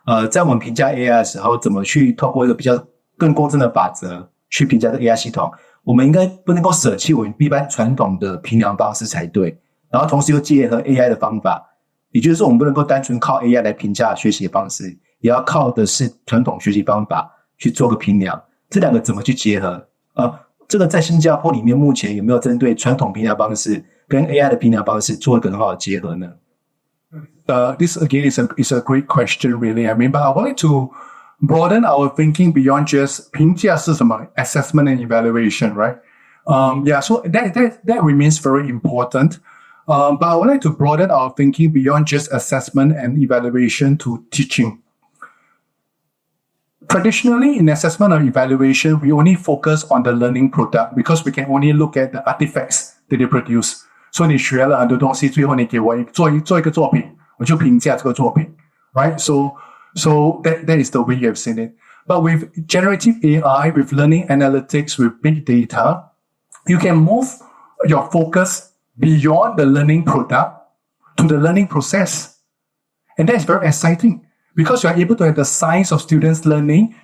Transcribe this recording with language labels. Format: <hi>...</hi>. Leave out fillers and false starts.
<zh>在我们评价 AI 的时候怎么去透过一个比较更公正的法则去评价这个 AI 系统，我们应该不能够舍弃我们一般传统的评量方式才对，然后同时又结合 AI 的方法，也就是说我们不能够单纯靠 AI 来评价学习的方式，也要靠的是传统学习方法去做个评量，这两个怎么去结合这个在新加坡里面目前有没有针对传统评量方式跟 AI 的评量方式做一个很好的结合呢</zh> <en>？This again is a great question, really. I mean, but I wanted to broaden our thinking beyond just</en> <zh>评价是什么</zh> <en>assessment and evaluation, right? So that remains very important. But I would like to broaden our thinking beyond just assessment and evaluation to teaching. Traditionally, in assessment or evaluation, we only focus on the learning product because we can only look at the artifacts that they produce.</en> <zh>So 你学了很多东西，最后你给我做一个作品，我就评价这个作品</zh> <en>right? So that is the way you have seen it. But with generative AI, with learning analytics, with big data, you can move your focus beyond the learning product to the learning process. And that is very exciting because you are able to have the science of students learning.</en>